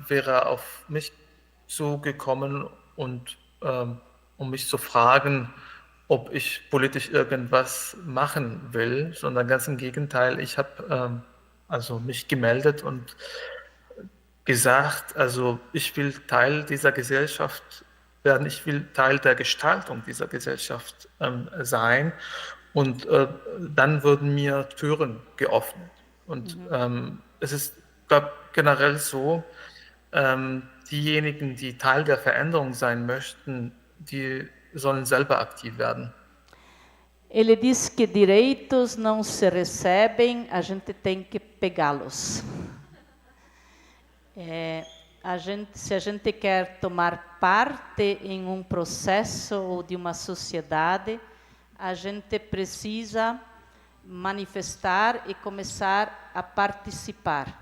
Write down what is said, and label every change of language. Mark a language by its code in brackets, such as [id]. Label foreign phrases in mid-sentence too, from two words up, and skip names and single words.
[de] wäre auf mich zugekommen und um mich zu fragen, ob ich politisch irgendwas machen will, sondern ganz im Gegenteil, ich habe also mich gemeldet und gesagt, also ich will Teil dieser Gesellschaft werden, ich will Teil der Gestaltung dieser Gesellschaft sein, und dann wurden mir Türen geöffnet. Und es ist, glaube ich, generell so, diejenigen, die Teil der Veränderung sein möchten, die sollen selber aktiv werden. [pt] Ele diz que direitos não se recebem, a gente tem que pegá-los. Se a gente quer tomar parte em um processo ou de uma sociedade, a gente precisa manifestar e começar a participar.